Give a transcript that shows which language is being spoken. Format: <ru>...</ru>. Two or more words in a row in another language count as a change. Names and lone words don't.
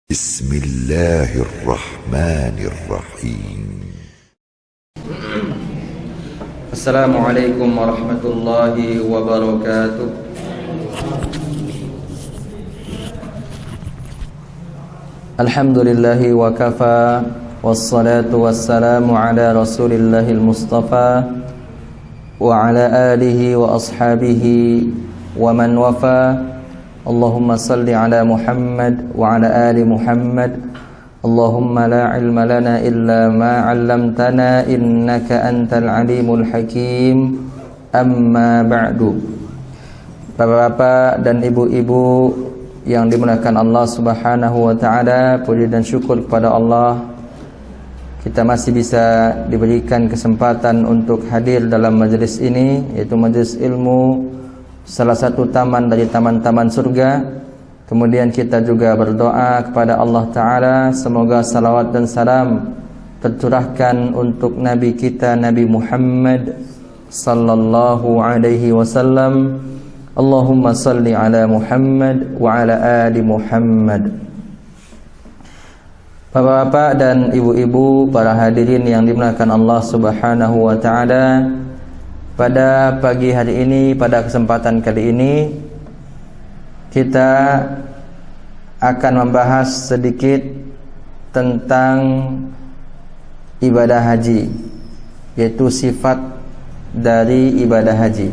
<ar>بسم الله الرحمن الرحيم. السلام عليكم ورحمة الله وبركاته. الحمد لله وكفى، والصلاة والسلام على رسول الله المصطفى وعلى آله وأصحابه ومن وفى. اللهم صل على محمد وعلى آل محمد. اللهم لا علم لنا إلا ما علمتنا إنك أنت العليم الحكيم. أما بعد.</ar> <id>Bapak-bapak dan ibu-ibu yang dimuliakan Allah</id> <ar>سبحانه وتعالى,</ar> <id>puji dan syukur kepada Allah, kita masih bisa diberikan kesempatan untuk hadir dalam majelis ini, yaitu majelis ilmu, salah satu taman dari taman-taman surga. Kemudian kita juga berdoa kepada Allah Ta'ala, semoga salawat dan salam tercurahkan untuk Nabi kita, Nabi Muhammad</id> <ar>صلى الله عليه وسلم. اللهم صل على محمد وعلى آل محمد.</ar> <id>Bapak-bapak dan ibu-ibu, para hadirin yang dimuliakan Allah</id> <ar>سبحانه وتعالى,</ar> <id>pada pagi hari ini, pada kesempatan kali ini, kita akan membahas sedikit tentang ibadah haji, yaitu sifat dari ibadah haji.</id>